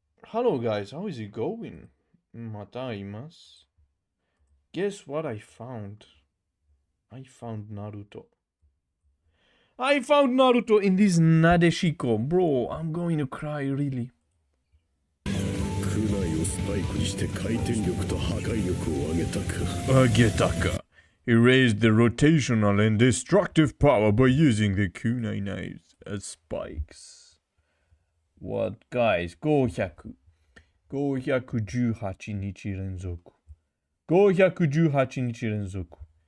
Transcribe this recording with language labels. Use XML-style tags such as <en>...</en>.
<en>Hello guys, how is it going? Mataimasu. Guess what I found? I found Naruto. I found Naruto in this Nadeshiko. Bro, I'm going to cry really.</en> <ja>区内をスパイクにして回転力と破壊力を上げたか。 Agetaka.</ja> <en>He raised the rotational and destructive power by using the kunai knives as spikes. What guys? 500.</en> <ja>518日連続。 518日連続。</ja>